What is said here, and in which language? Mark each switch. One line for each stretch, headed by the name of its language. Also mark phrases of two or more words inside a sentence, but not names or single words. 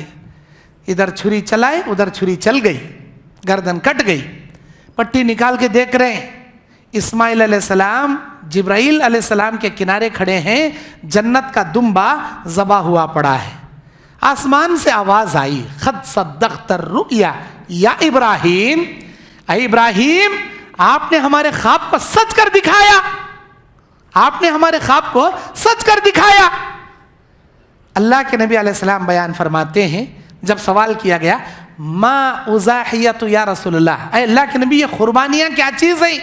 Hindi: इधर छुरी चलाए उधर छुरी चल गई, गर्दन कट गई। पट्टी निकाल के देख रहे हैं, इस्माइल अलैहिस्सलाम जिब्राइल अलैहिस्सलाम के किनारे खड़े हैं, जन्नत का दुम्बा ज़बा हुआ पड़ा है। आसमान से आवाज़ आई,
Arabic: قد صدقت الرؤيا يا إبراهيم,
Hindi: ऐ इब्राहिम आपने हमारे ख्वाब को सच कर दिखाया, आपने हमारे ख्वाब को सच कर दिखाया। अल्लाह के नबी अलैहिस्सलाम बयान फरमाते हैं, जब सवाल किया गया
Arabic: ما الأضاحي يا رسول الله,
Hindi: ऐ अल्लाह के नबी ये कुर्बानियाँ क्या चीज़ है?